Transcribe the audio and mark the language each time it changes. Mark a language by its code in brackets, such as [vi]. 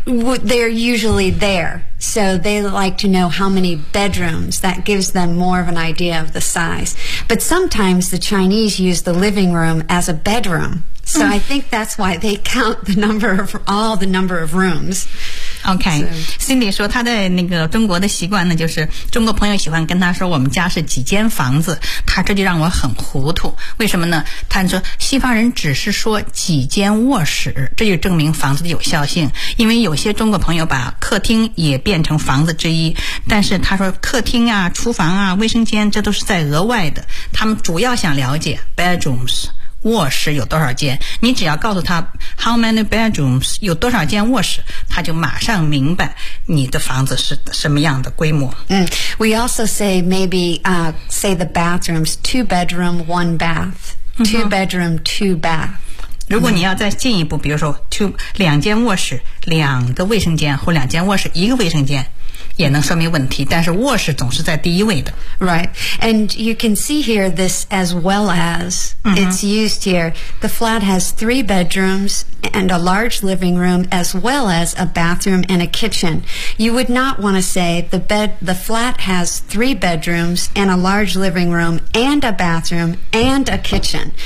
[en] They're usually there. So, they like to know how many bedrooms. That gives them more of an idea of the size. But sometimes the Chinese use the living room as a bedroom. So, I think that's why they count the number of rooms. [zh] OK, Cindy 说他在那个中国的习惯呢，就是中国朋友喜欢跟他说我们家是几间房子，他这就让我很糊涂。为什么呢？他说西方人只是说几间卧室，这就证明房子的有效性。因为有些中国朋友把客厅也变成房子之一，但是他说客厅啊、厨房啊、卫生间这都是在额外的，他们主要想了解 bedrooms。卧室有多少间，你只要告诉他 [en] how many bedrooms, [zh] 有多少间卧室，他就马上明白你的房子是什么样的规模。 [en] We also say maybe, say the bathrooms, 2-bedroom, 1-bath, 2-bedroom, 2-bath. [zh] 如果你要再进一步，比如说 2 卧室、2个卫生间或2卧室、1个卫生间，也能说明问题。但是卧室总是在第一位的。 [en] Right, and you can see here this as well as it's used here. The flat has 3 bedrooms and a large living room, as well as a bathroom and a kitchen. You would not want to say the flat has 3 bedrooms and a large living room and a bathroom and a kitchen.